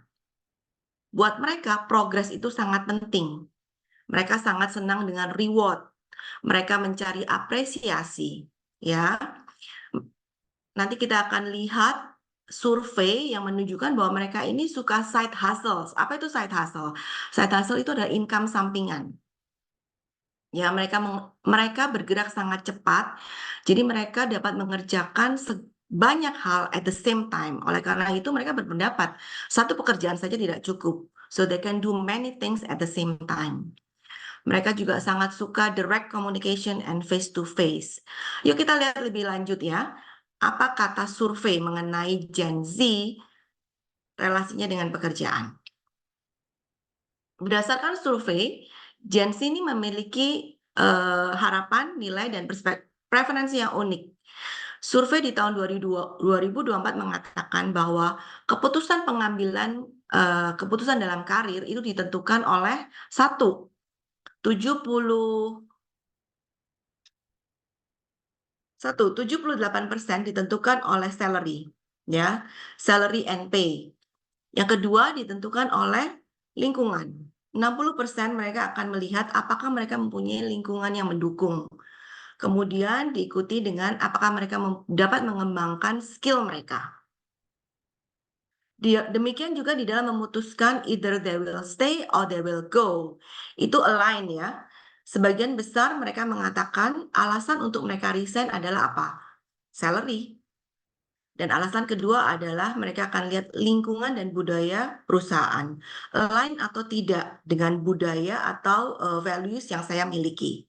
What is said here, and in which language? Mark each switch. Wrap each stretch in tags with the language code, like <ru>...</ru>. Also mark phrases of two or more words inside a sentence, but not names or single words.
<id>Buat mereka, progres itu sangat penting. Mereka sangat senang dengan reward. Mereka mencari apresiasi, ya. Nanti kita akan lihat survei yang menunjukkan bahwa mereka ini suka</id> <en>side hustles.</en> <id>Apa itu</id> <en>side hustle? Side hustle</en> <id>itu adalah income sampingan. Ya, mereka bergerak sangat cepat, jadi mereka dapat mengerjakan banyak hal</id> <en>at the same time.</en> <id>Oleh karena itu, mereka berpendapat satu pekerjaan saja tidak cukup,</id> <en>so they can do many things at the same time.</en> <id>Mereka juga sangat suka</id> <en>direct communication and face to face.</en> <id>Yuk kita lihat lebih lanjut ya. Apa kata survei mengenai Gen Z relasinya dengan pekerjaan? Berdasarkan survei, Gen Z ini memiliki harapan, nilai, dan preferensi yang unik. Survei di tahun 2024 mengatakan bahwa keputusan pengambilan keputusan dalam karir itu ditentukan oleh 78% ditentukan oleh salary, ya,</id> <en>salary and pay.</en> <id>Yang kedua ditentukan oleh lingkungan. 60% mereka akan melihat apakah mereka mempunyai lingkungan yang mendukung. Kemudian diikuti dengan apakah mereka dapat mengembangkan skill mereka. Demikian juga di dalam memutuskan</id> <en>either they will stay or they will go.</en> <id>Itu align ya. Sebagian besar mereka mengatakan alasan untuk mereka resign adalah apa? Salary. Dan alasan kedua adalah mereka akan lihat lingkungan dan budaya perusahaan. Align atau tidak dengan budaya atau values yang saya miliki.</id>